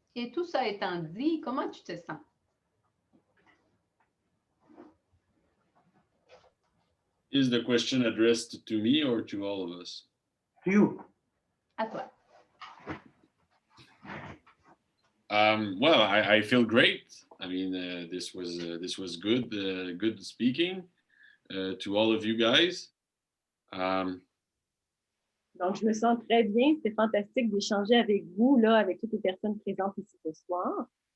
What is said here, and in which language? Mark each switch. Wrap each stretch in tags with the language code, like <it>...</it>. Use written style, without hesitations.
<fr>Et tout ça étant dit, comment tu te sens?</fr> <en>Is the question addressed to me or to all of us? To you.</en> <fr>À toi.</fr> <en>Well, I feel great. I mean, this was good, good speaking to all of you guys.</en> <fr>Donc, je me sens très bien. C'était fantastique d'échanger avec vous, là, avec toutes les personnes présentes ici ce soir.</fr>